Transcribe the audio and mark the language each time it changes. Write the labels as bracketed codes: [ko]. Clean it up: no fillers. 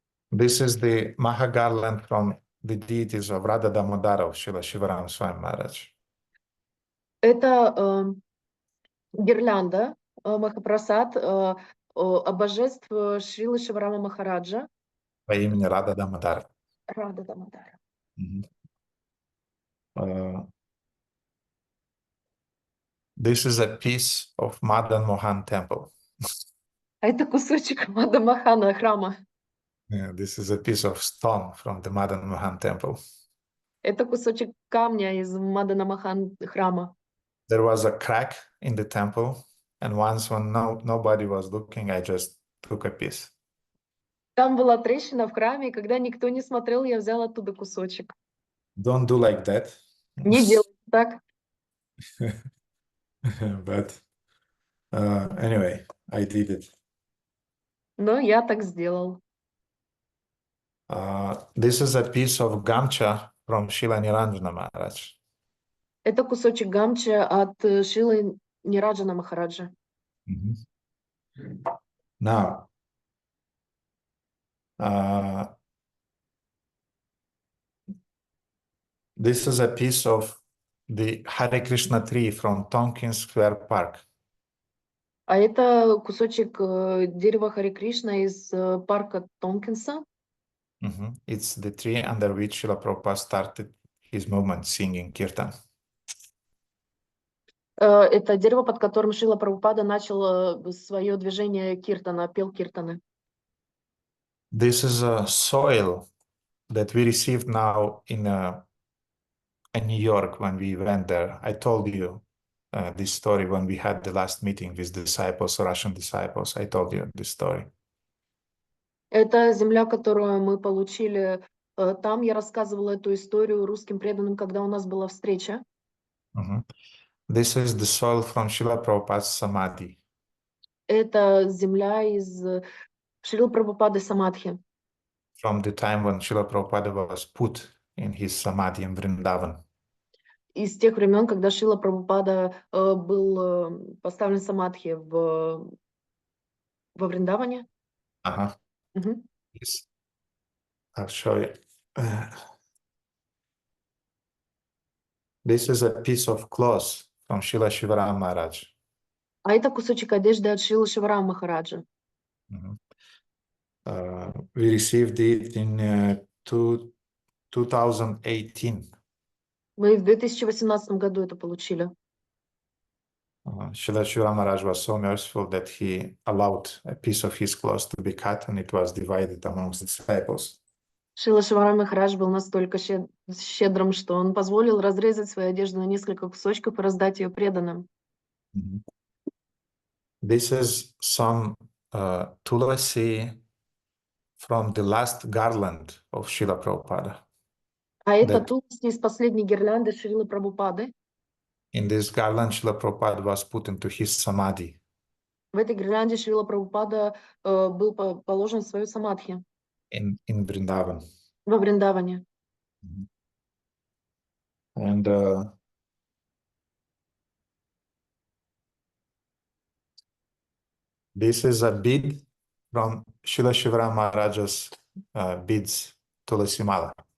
[en] This is the Maha garland from the deities of Radha Damodara of Srila Shivaram Swami Maharaj. [ru] Это гирлянда Махапрасад божеств Шрилы Шиварама Махараджа. По имени Рада Дамодара. Рада Дамодара. [en] This is a piece of Madan Mohan temple. [ru] А это кусочек Мада Махана храма. [en] Yeah, this is a piece of stone from the Madan Mohan temple. [ru] Это кусочек камня из Мадана Махан храма. [en] There was a crack in the temple, and once when nobody was looking, I just took a piece. [ru] Там была трещина в храме, и когда никто не смотрел, я взял оттуда кусочек. [en] Don't do like that. [ru] Не делай так. [en] But anyway, I did it. [ru] Но я так сделал. [en] This is a piece of gamcha from Srila Niranjana Maharaj. [ru] Это кусочек гамча от Шилы Нираджана Махараджа. [en] Now, this is a piece of the Hare Krishna tree from Tompkins Square Park. [ru] А это кусочек дерева Харе Кришна из парка Томпкинса. [en] It's the tree under which Srila Prabhupada started his movement, singing kirtan. [ru] Это дерево, под которым Шрила Прабхупада начал свое движение киртана, пел киртаны. [en] This is a soil that we received now in New York when we went there. I told you this story when we had the last meeting with disciples, Russian disciples. I told you this story. [ru] Это земля, которую мы получили там. Я рассказывала эту историю русским преданным, когда у нас была встреча. [en] This is the soil from Srila Prabhupada's Samadhi. [ru] Это земля из Шрила Прабхупады Самадхи. [en] From the time when Srila Prabhupada was put in his Samadhi in Vrindavan. [ru] Из тех времен, когда Шрила Прабхупада был поставлен Самадхи во Вриндаване. [en] Yes. I'll show you. This is a piece of cloth from Srila Shivaram Maharaj. [ru] А это кусочек одежды от Шрила Шиварама Махараджа. [en] We received it in 2018. [ru] Мы в 2018 году это получили. [en] Srila Shivaram Maharaj was so merciful that he allowed a piece of his cloth to be cut and it was divided amongst the disciples. [ru] Шрила Шиварам Махарадж был настолько щедрым, что он позволил разрезать свою одежду на несколько кусочков и раздать ее преданным. [en] This is some tulasi from the last garland of Srila Prabhupada. [ru] А это тулси из последней гирлянды Шрилы Прабхупады. [en] In this garland, Srila Prabhupada was put into his samadhi. [ru] В этой гирлянде Шрила Прабхупада был положен в свою самадхи. [en] In Vrindavan. [ru] Во Вриндаване. [en] And this is a bead from Srila Shivaram Maharaj's beads, Tulasi Mala.